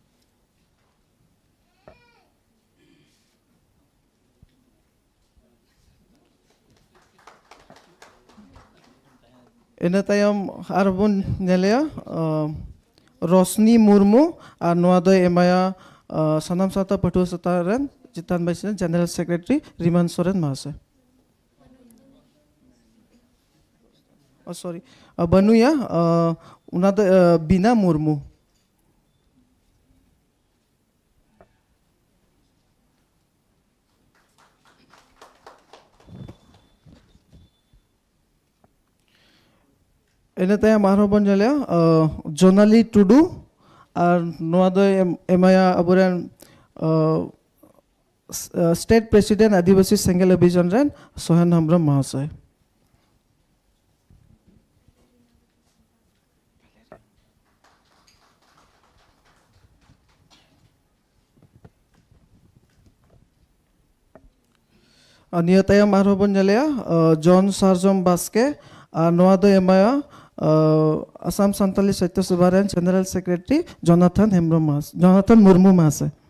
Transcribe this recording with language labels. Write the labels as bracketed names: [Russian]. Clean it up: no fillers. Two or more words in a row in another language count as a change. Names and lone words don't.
[Santali] इन तायम आरबन नेलेया रोशनी मुर्मू और नोआ दो एमाया सनाम साता पटुआ साता रेन चितान बाइसन [English] general secretary [Santali] रिमान सोरेन महाशय [English] sorry banuya [Santali] उना दो बीना मुर्मू एने तायम आरोबन जलेया जोनाली टुडू और नोआ दो एमाया अबुरेन [English] state president [Santali] आदिवासी सेंगेल अभियान रेन सोहेन हेम्ब्रम महाशय निया तायम आरोबन जलेया जॉन सारजम बास्के नोआ दो एमाया असम संताली साहित्य सभा रेन [English] general secretary [Santali] जोनाथन मुर्मू महाशय